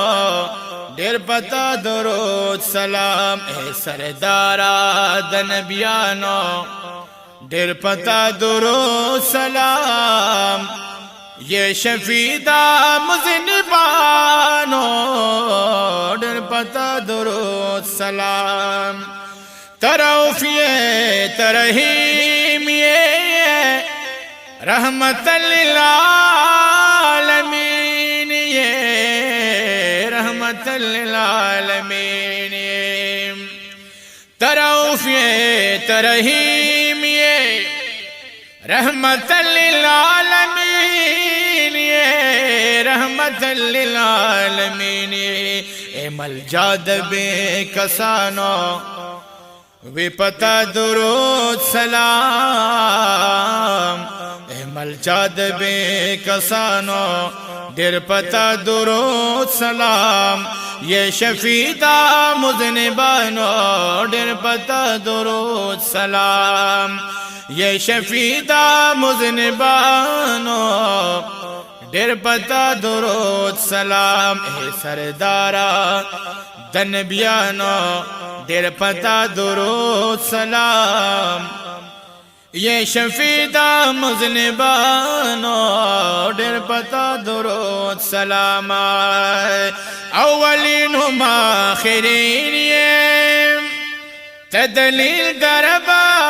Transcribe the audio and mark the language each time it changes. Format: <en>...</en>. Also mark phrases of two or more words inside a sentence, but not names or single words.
<ps>ڈیر پتا درود سلام اے سردارا دا نبیانو ڈیر پتا درود سلام یہ شفیع دا مذنبانو ڈیر پتا درود سلام تروفیے ترحیمیے رحمت للعالمین یہ</ps> <ar>رحمت للعالمین</ar> <ps>تروفیے ترحیمیے</ps> <ar>رحمت للعالمین</ar> <ps>یہ</ps> <ar>رحمت للعالمین</ar> <ps>اے ملجاد بے کسانو وی پتا درود سلام اے ملجاد بے کسانو ڈیر پتا درود سلام یہ شفیع دا مذنبانو ڈیر پتا درود سلام یہ شفیع دا مذنبانو ڈیر پتا درود سلام اے سردارا دا نبیانو ڈیر پتا درود سلام یہ شفیع دا مذنبانو ڈیر پتا درود سلام اولین ہم آخرین یہ تدلیل دربا</ps>